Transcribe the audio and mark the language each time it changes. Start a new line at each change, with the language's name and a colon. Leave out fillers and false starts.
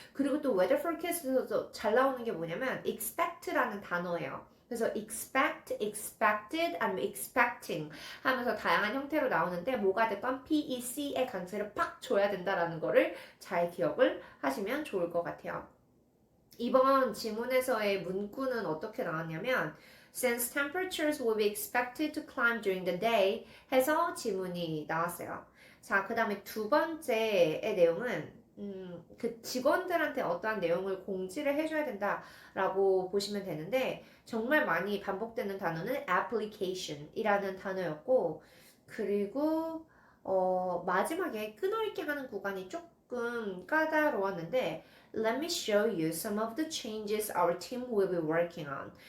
Korean: 그리고 또 weather forecast에서도 잘 나오는 게 뭐냐면 expect라는 단어예요. 그래서 expect, expected, 아니면 expecting 하면서 다양한 형태로 나오는데 뭐가 됐건 PEC의 강세를 팍 줘야 된다라는 거를 잘 기억을 하시면 좋을 것 같아요. 이번 지문에서의 문구는 어떻게 나왔냐면
English: Since temperatures will be expected to climb during the day
Korean: 해서 지문이 나왔어요. 자, 그 다음에 두 번째의 내용은 그 직원들한테 어떠한 내용을 공지를 해줘야 된다라고 보시면 되는데 정말 많이 반복되는 단어는 application이라는 단어였고 그리고 마지막에 끊어읽기 하는 구간이 조금 까다로웠는데
English: Let me show you some of the changes our team will be working on.